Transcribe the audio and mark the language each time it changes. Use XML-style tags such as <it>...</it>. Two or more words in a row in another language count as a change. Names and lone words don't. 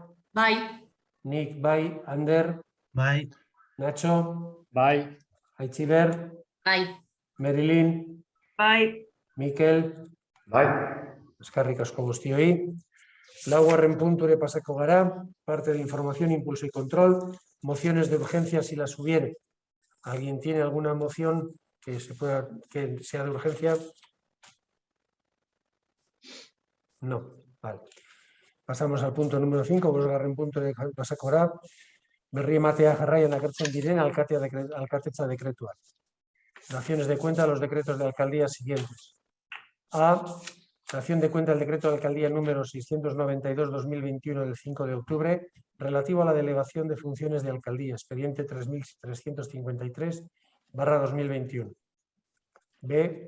<eu>Bai. Nik bai, Ander. Bai. Nacho. Bai. Aitziber. Bai. Merilin. Bai. Mikel. Bai. Eskerrik asko guztioi. Laugarren punture pasako gara.</eu> <es>Parte de información, impulso y control. Mociones de urgencia si las hubiere. ¿Alguien tiene alguna moción que sea de urgencia? No. Vale. Pasamos al punto número 5,</es> <eu>bosgarren punto de pasako gara. Berri ematea jarraian agertzen diren alkatetza dekretuak.</eu> <es>Daciones de cuenta a los decretos de alcaldía siguientes. A. Dación de cuenta del decreto de alcaldía número 692/2021 del 5 de octubre relativo a la delegación de funciones de alcaldía, expediente 3353/2021. B.</es>